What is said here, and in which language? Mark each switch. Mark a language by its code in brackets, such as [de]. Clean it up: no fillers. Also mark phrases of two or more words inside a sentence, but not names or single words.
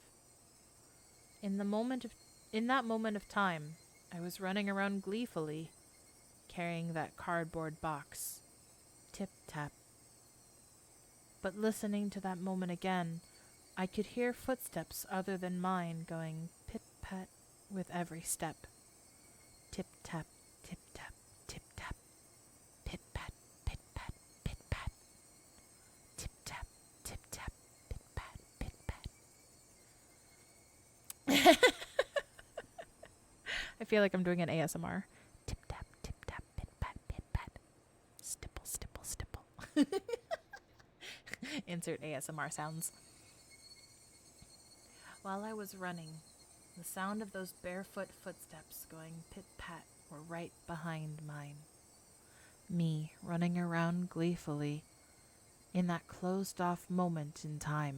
[en] In that moment of time, I was running around gleefully, carrying that cardboard box. Tip-tap. But listening to that moment again, I could hear footsteps other than mine going pit-pat with every step. Tip-tap, tip-tap, tip-tap, pit-pat, pit-pat, pit-pat. Tip-tap, tip-tap, pit-pat, pit-pat. I feel like I'm doing an ASMR. Tip-tap, tip-tap, pit-pat, pit-pat. Stipple, stipple, stipple. Insert ASMR sounds. While I was running, the sound of those barefoot footsteps going pit-pat were right behind mine. Me running around gleefully in that closed-off moment in time.